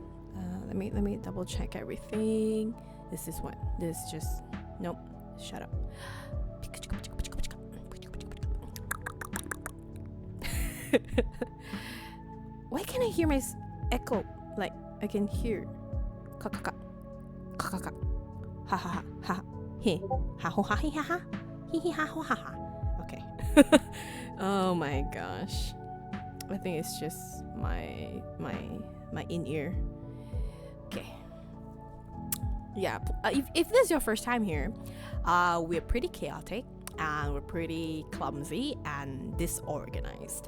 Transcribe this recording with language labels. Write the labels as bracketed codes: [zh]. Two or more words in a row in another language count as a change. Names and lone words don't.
[en] Let me double check everything. This is what? This just, nope. Shut up. Why can't I hear my echo? Like I can hear. Ka ka ka. Ka ka ka. Ha ha ha ha. He. Ha ho ha he ha ha. He he ha ho ha ha. Okay. Oh my gosh. I think it's just my in-ear. Okay. Yeah, if this is your first time here, we're pretty chaotic and we're pretty clumsy and disorganized.